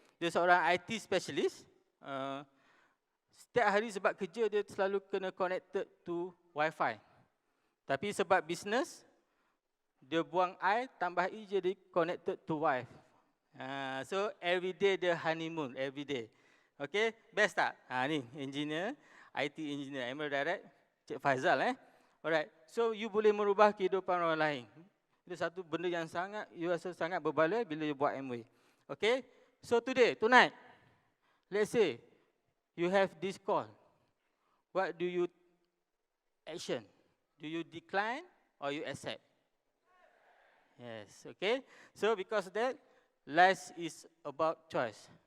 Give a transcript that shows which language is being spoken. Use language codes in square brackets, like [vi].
[ms] Dia seorang IT specialist. Setiap hari sebab kerja dia selalu kena [en] connected to Wi-Fi. [ms] Tapi sebab business, dia buang I, tambah I jadi [en] connected to wife. So every day [ms] dia honeymoon, [en] every day. Okay, [ms] best tak? Ni engineer, IT engineer, Emerald Direct, Cik Faizal. [en] Alright, so you [ms] boleh merubah kehidupan orang lain. Itu satu benda yang sangat, you rasa sangat berbaloi bila you buat Amway. [en] Okay, so tonight, let's say, you have this call. What do you action? Do you decline or you accept? Yes, okay. So because of that, life is about choice.